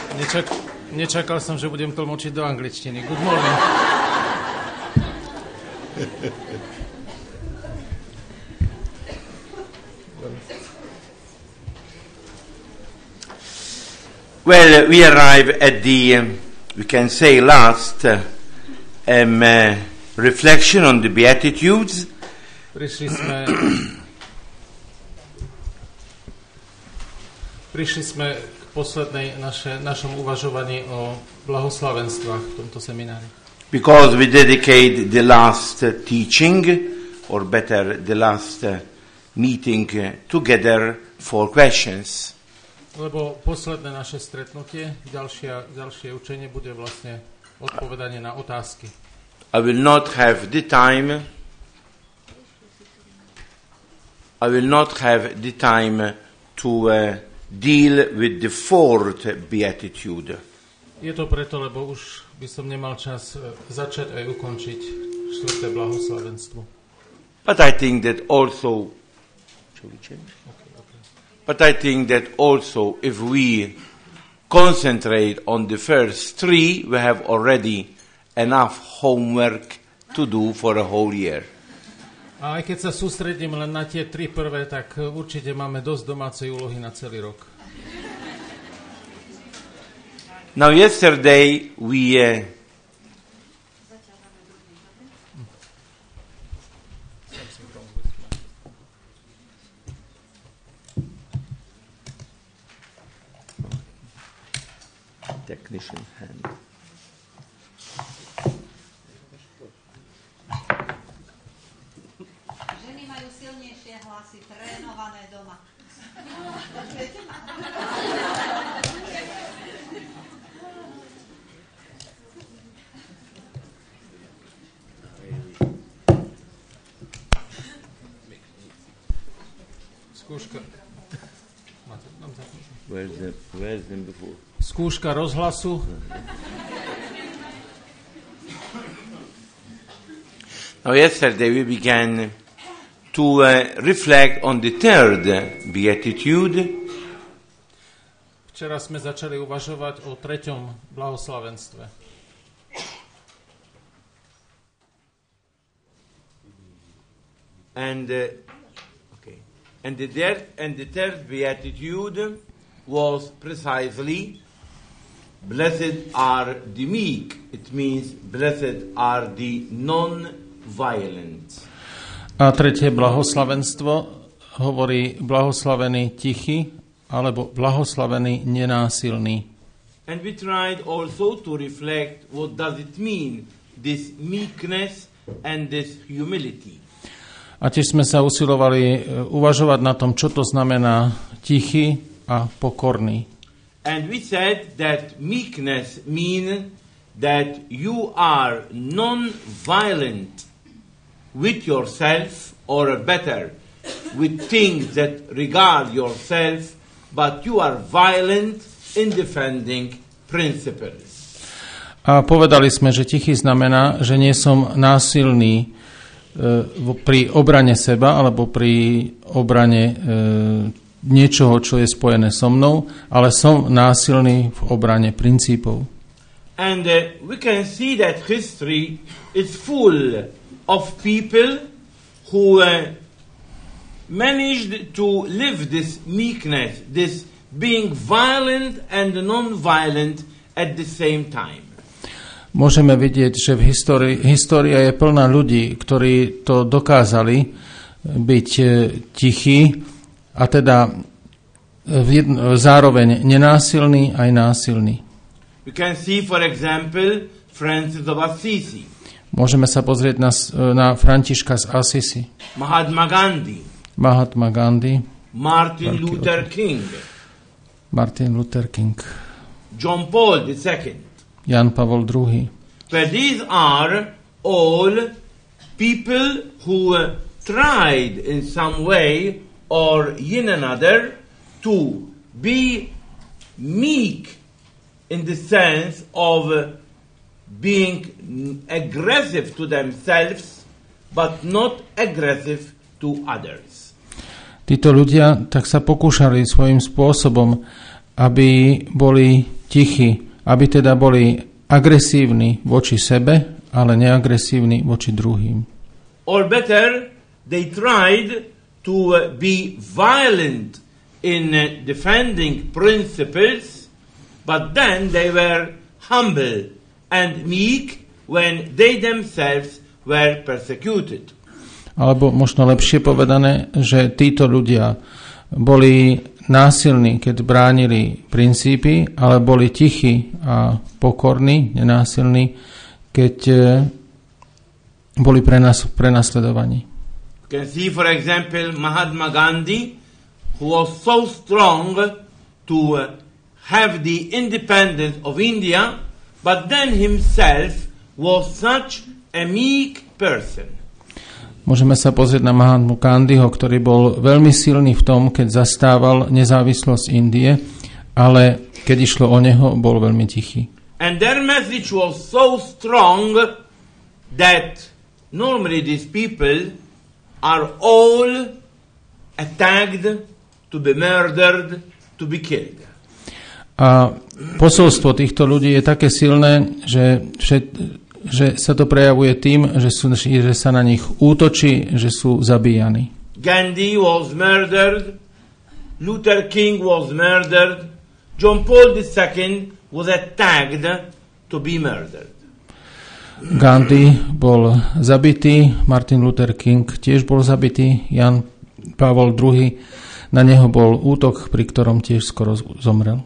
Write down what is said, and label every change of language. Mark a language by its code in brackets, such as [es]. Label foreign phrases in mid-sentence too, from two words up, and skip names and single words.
[sk] Nečakal som, že budem tlmočiť do angličtiny. [en] Good morning. Well, we arrive at the, we can say, last reflection on the Beatitudes. [sk] Prišli sme k poslednej našom uvažovaní o blahoslavenstvách v tomto seminári. [en] Because we dedicate the last teaching, or better, the last meeting together for questions. [sk] Lebo posledné naše stretnutie, ďalšie učenie bude vlastne odpovedanie na otázky. [en] I will not have the time to deal with the fourth beatitude. [sk] Je to preto, lebo už by som nemal čas začať aj ukončiť štvrté blahoslavenstvo. [en] But I think that also, shall we change? Okay. But I think that also if we concentrate on the first three, we have already enough homework to do for a whole year. [sk] A aj keď sa sústredím len na tie tri prvé, tak určite máme dosť domácej úlohy na celý rok. [en] Now yesterday we technician hand. [sk] Ženy majú silnejšie hlasy, trénované doma. Skúška. [en] Where's them before? [sk] Skúška rozhlasu. [en] Now yesterday we began to reflect on the third beatitude. [sk] Včera sme začali uvažovať o treťom blahoslavenstve. [en] And the third beatitude was precisely, blessed are the meek. It means blessed are the non-violent. [sk] A tretie blahoslavenstvo hovorí blahoslavený tichý alebo blahoslavený nenásilný. [en] And we tried also to reflect what does it mean, this meekness and this humility. [sk] A tiež sme sa usilovali uvažovať na tom, čo to znamená tichý a pokorný. [en] And we said that meekness means that you are non-violent with yourself, or better, with things that regard yourself, but you are violent in defending principles. [sk] A povedali sme, že tichý znamená, že nie som násilný pri obrane seba alebo pri obrane niečoho, čo je spojené so mnou, ale som násilný v obrane princípov. [en] And we can see that history is full of people who managed to live this meekness, this being violent and non-violent at the same time. [sk] Môžeme vidieť, že v história je plná ľudí, ktorí to dokázali byť tichí a teda zároveň nenásilný aj násilný. [en] We can see, for example, Francis of Assisi. [sk] Môžeme sa pozrieť na Františka z Assisi. Mahatma Gandhi. Martin Luther King. [en] John Paul II. [sk] Jan Pavol II. [en] But these are all people who tried in some way or in another to be meek in the sense of being aggressive to themselves but not aggressive to others. [sk] Títo ľudia tak sa pokúšali svojím spôsobom aby boli tichí, aby teda boli agresívni voči sebe, ale neagresívni voči druhým. [en] Or better, they tried to be violent in defending principles, but then they were humble and meek when they themselves were persecuted. [sk] Alebo možno lepšie povedané, že títo ľudia boli násilní, keď bránili princípy, ale boli tichí a pokorní, nenásilní, keď boli prenasledovaní. [en] You can see, for example, Mahatma Gandhi, who was so strong to have the independence of India, but then himself was such a meek person. [sk] Môžeme sa pozrieť na Mahatmu Gandhiho, ktorý bol veľmi silný v tom, keď zastával nezávislosť Indie, ale keď išlo o neho, bol veľmi tichý. [en] And their message was so strong that normally these people are all attacked, to be murdered, to be killed. [sk] A posolstvo týchto ľudí je také silné, že sa to prejavuje tým, že sa na nich útočí, že sú zabíjani. [en] Gandhi was murdered, Luther King was murdered, John Paul II was attacked to be murdered. [sk] Gandhi bol zabitý, Martin Luther King tiež bol zabitý, Jan Pavol II, na neho bol útok, pri ktorom tiež skoro zomrel.